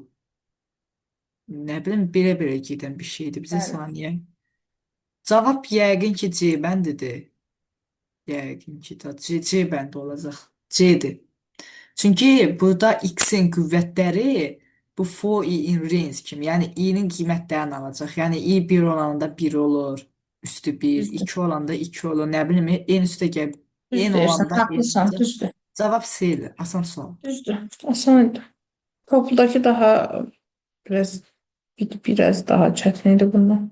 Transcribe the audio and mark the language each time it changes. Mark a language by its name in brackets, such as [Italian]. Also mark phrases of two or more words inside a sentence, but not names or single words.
[Azerbaijani] Nə bilim, belə-belə gedən bir şeydir. Bizə Bəli. saniyə. Cavab yəqin ki C bəndidir. Yəqin ki C bəndi olacaq. C-dir. Çünki burada x-in qüvvətləri bu [English] for i in range [Azerbaijani] kimi. Yəni i-nin qiymətlərini alacaq. Yəni i 1 olanda 1 olur. Üstü 1. Düzdür. 2 olanda 2 olur. Nə bilim, n üstə gəl. Düz N deyirsən, olanda n haqlısan, olacaq. düzdür. Cavab C-dir. Asan sual. Düzdür. Asan idi. Topuldakı daha biraz daha çətin idi bundan.